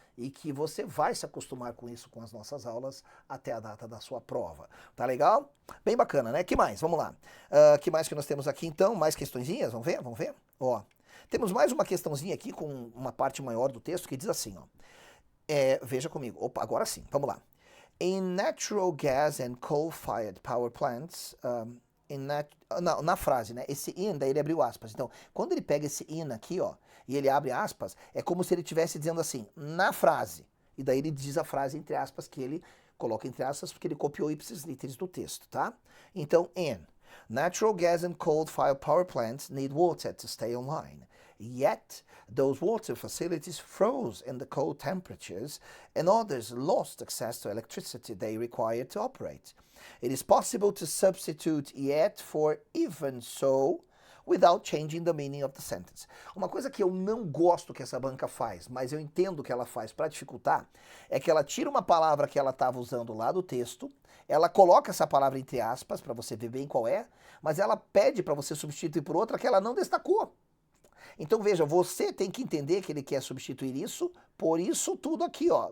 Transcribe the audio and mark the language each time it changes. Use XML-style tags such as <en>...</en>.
<pt>E que você vai se acostumar com isso com as nossas aulas até a data da sua prova. Tá legal? Bem bacana, né? Que mais? Vamos lá. Que mais que nós temos aqui então? Mais questõezinhas? Vamos ver? Vamos ver? Ó, temos mais uma questãozinha aqui com uma parte maior do texto que diz assim, ó. Veja comigo. Opa, agora sim. Vamos lá.</pt> <en>In natural gas and coal-fired power plants,</en> <pt>na frase, né? Esse in, daí ele abriu aspas. Então, quando ele pega esse in aqui, ó, e ele abre aspas, é como se ele estivesse dizendo assim, na frase. E daí ele diz a frase entre aspas, que ele coloca entre aspas, porque ele copiou ipsis literis do texto, tá? Então, in.</pt> <en>Natural gas and coal-fired power plants need water to stay online. Yet, those water facilities froze in the cold temperatures and others lost access to electricity they required to operate. It is possible to substitute yet for even so without changing the meaning of the sentence.</en> <pt>Uma coisa que eu não gosto que essa banca faz, mas eu entendo que ela faz para dificultar, é que ela tira uma palavra que ela estava usando lá do texto, ela coloca essa palavra entre aspas, para você ver bem qual é, mas ela pede para você substituir por outra que ela não destacou. Então veja, você tem que entender que ele quer substituir isso por isso tudo aqui, ó.</pt>